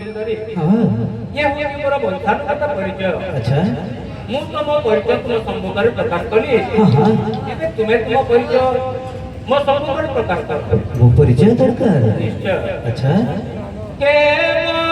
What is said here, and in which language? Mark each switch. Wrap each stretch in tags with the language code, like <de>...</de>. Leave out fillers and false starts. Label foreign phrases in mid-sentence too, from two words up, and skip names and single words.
<hi>हाँ ये हूँ मोर वंशानुगत परिचय। अच्छा</hi> <or>ମୁଁ ତମ ପରିଚୟ ତୁମ ସମ୍ମୁଖରେ ପ୍ରକାଶ କଲି।</or> <hi>हाँ हाँ</hi> <or>ଏବେ ତୁମେ ତୁମ ପରିଚୟ ମୋ ସମ୍ମୁଖରେ ପ୍ରକାଶ କର।</or> <hi>वो परिचय दरकार</hi> <or>ନିଶ୍ଚୟ।</or> <hi>अच्छा के</hi>